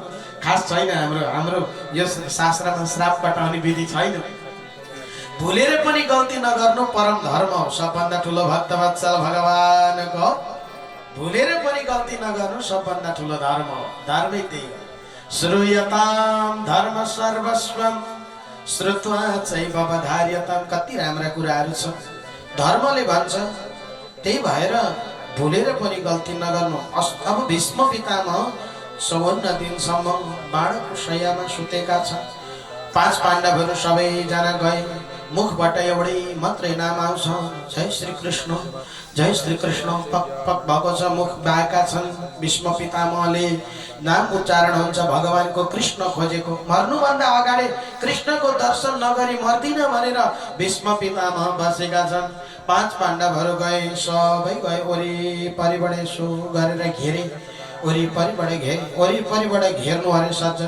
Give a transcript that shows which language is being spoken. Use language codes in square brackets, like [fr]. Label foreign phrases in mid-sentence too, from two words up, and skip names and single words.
[ne] खास छैन, हाम्रो यो शास्त्रमा श्राप कटाउने विधि छैन। भुलेर पनि गल्ती नगर्नु परम धर्म हो। सबभन्दा ठुलो भक्तवत्सल भगवानको भुलेर पनि गल्ती नगर्नु सबभन्दा ठुलो धर्म हो। धर्मै त्यही हो। [sa] श्रूयताम धर्म सर्वस्वम श्रुत्वा चैवधार्यताम। [ne] कति राम्रा कुराहरू छन्, धर्मले भन्छ। त्यही भएर भुलेर पनि गल्ती नगर्नु। अब भीष्म पितामह 54 दिनसम्म बाणको शय्यामा सुतेका छन्। 5 पाण्डवहरू सबैजना गए। मुखबाट एउटै मात्रै नाम आउँछ, जय श्री कृष्ण, जय श्री कृष्ण। पक पक भएको छ, मुख बाएका छन्। भीष्म पितामहले नाम उच्चारण हुन्छ भगवानको, कृष्ण खोजेको। मर्नुभन्दा अगाडि कृष्णको दर्शन नगरी मर्दिन भनेर भीष्म पितामह बसेका छन्। 5 पाण्डवहरू गए, सबै गए वरिपरिबाट यसो गरेर घेरे, वरिपरिबाट घेर्नु अरे सज्जन।